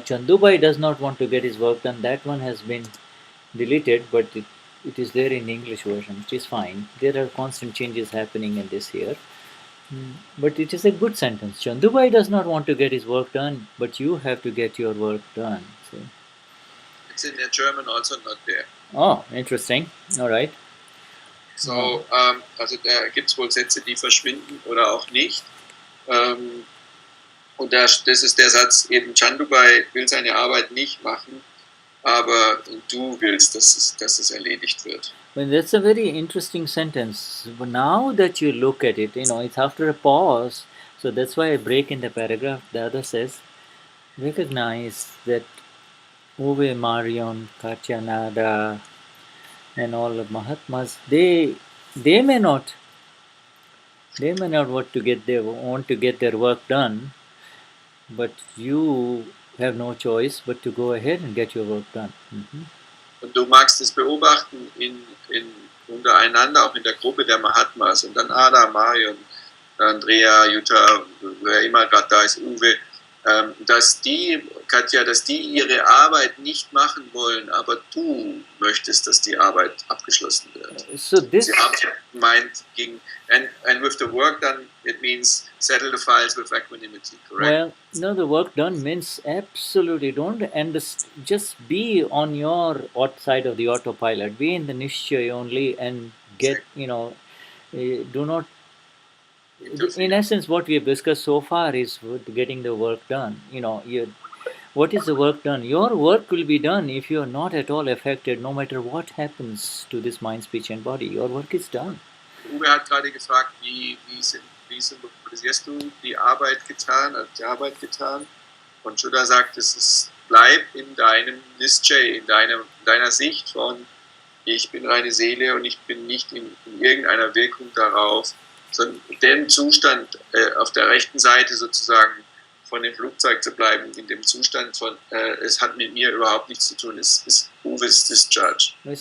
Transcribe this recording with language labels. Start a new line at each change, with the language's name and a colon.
English: Chandubai does not want to get his work done. That one has been deleted, but it is there in the English version, which is fine. There are constant changes happening in this here. But it is a good sentence. Chandubai does not want to get his work done, but you have to get your work done. See? It's in the German also not there. Oh, interesting. All right.
German: So, also da gibt es wohl Sätze, die verschwinden oder auch nicht. Und das ist der Satz, eben Chandubai will seine Arbeit nicht machen, aber du willst, dass es erledigt wird.
English: Well, that's a very interesting sentence. But now that you look at it, it's after a pause. So that's why I break in the paragraph. The other says, recognize that Uwe, Marion, Katyanada, and all the Mahatmas, they may not want to get their work done, but you have no choice but to go ahead and get your work done. Mm-hmm.
German: Und du magst es beobachten untereinander, auch in der Gruppe der Mahatmas, und dann Ada, Marion, Andrea, Jutta, wer immer gerade da ist, Uwe, dass die ihre Arbeit nicht machen wollen, aber du möchtest, dass die Arbeit abgeschlossen wird.
English: So this
German: Sie haben meint
English: and with the work done, it means settle the files with equanimity, correct? Well, no, the work done means absolutely don't just be on your side of the autopilot, be in the nishchay only, and get, do not. In essence, what we have discussed so far is getting the work done. What is the work done? Your work will be done if you are not at all affected, no matter what happens to this mind, speech and body. Your work is done.
German: Uwe hat gerade gefragt, wie symbolisierst du die Arbeit getan, die Arbeit getan? Und Shuddha sagt, bleib in deinem Nischay, in deiner Sicht von ich bin reine Seele und ich bin nicht in irgendeiner Wirkung darauf, sondern dem Zustand auf der rechten Seite sozusagen von dem Flugzeug zu bleiben, in dem Zustand von es hat mit mir überhaupt nichts zu tun, es ist Uwe's discharge.